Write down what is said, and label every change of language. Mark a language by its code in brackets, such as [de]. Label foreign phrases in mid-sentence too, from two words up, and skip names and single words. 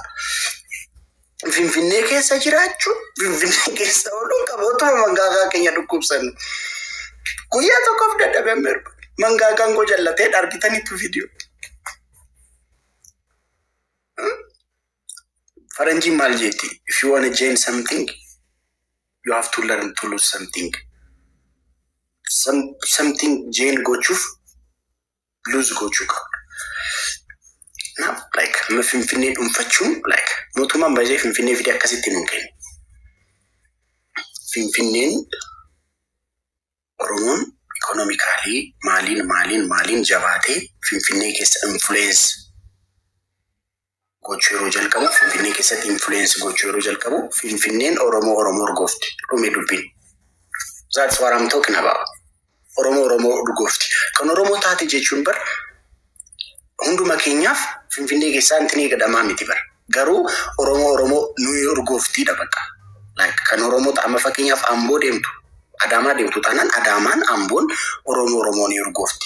[om] Finfinnee keessa jiraachuu Finfinnee keessa ooluun qaba otuma mangaagaa keenya dhukkubsan. Guyyaa tokkoof dadhabee mirga mangaagaan koo jallatee argitanitti viidiyoo. Faranjiin maal jetti? [en] If you want to change something, you have to learn to lose something. [om] Something change gochuuf lose gochuu qabda. [en] Now, like, I'm [om] Finfinnee dhuunfachuun, like, mootummaan baay'ee Finfinnee fide akkasitti nuun kennu. Finfinneen Oromoon ikonomikaalii maaliin jabaatee Finfinnee keessa influence gochuu yeroo jalqabu, Finfinnee keessatti influence gochuu yeroo jalqabu, Finfinneen Oromoo urgoofti. Dhume dubbiin. [en] That's what I'm talking about. [om] Oromoo urgoofti. Kan Oromoo taate jechuun bar hunduma keenyaaf Finfinnee keessaa intinii gadamaa miti bar. Garuu Oromoo nuyi urgooftiidha bakka. Like kan Oromoo ta'ama fakkeenyaaf Amboo deemtu, Adaamaa deemtu taanaan Adaamaan Amboon Oromoo ni urgoofti.